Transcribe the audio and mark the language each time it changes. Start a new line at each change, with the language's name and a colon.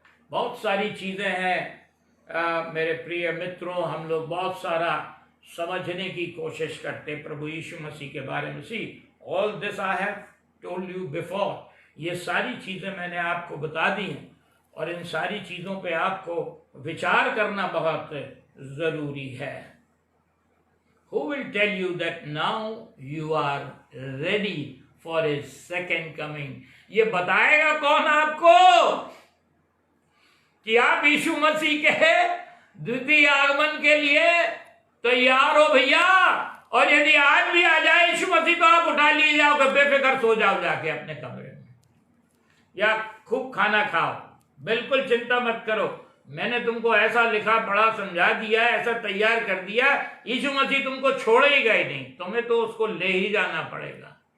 Hindi: बहुत सारी चीजें हैं मेरे प्रिय मित्रों, हम लोग बहुत सारा समझने की कोशिश करते प्रभु यीशु मसीह के बारे में।
English: see all this I have told you before,
Hindi: ये सारी चीजें मैंने आपको बता दी हैं और इन सारी चीजों पे आपको विचार करना बहुत जरूरी है।
English: Who will tell you that now you are ready for his second coming?
Hindi: ये बताएगा कौन आपको कि आप यीशु मसीह के द्वितीय आगमन के लिए तैयार हो भैया? और यदि आज भी आ जाए यीशु मसीह तो आप उठा लिए जाओगे, बेफिक्र सो जाओ जाके अपने कमरे में, या खूब खाना खाओ, बिल्कुल चिंता मत करो, मैंने तुमको ऐसा लिखा पढ़ा समझा दिया, ऐसा तैयार कर दिया, यीशु मसीह तुमको छोड़ेगा ही नहीं, तुम्हें तो उसको ले ही जाना पड़ेगा।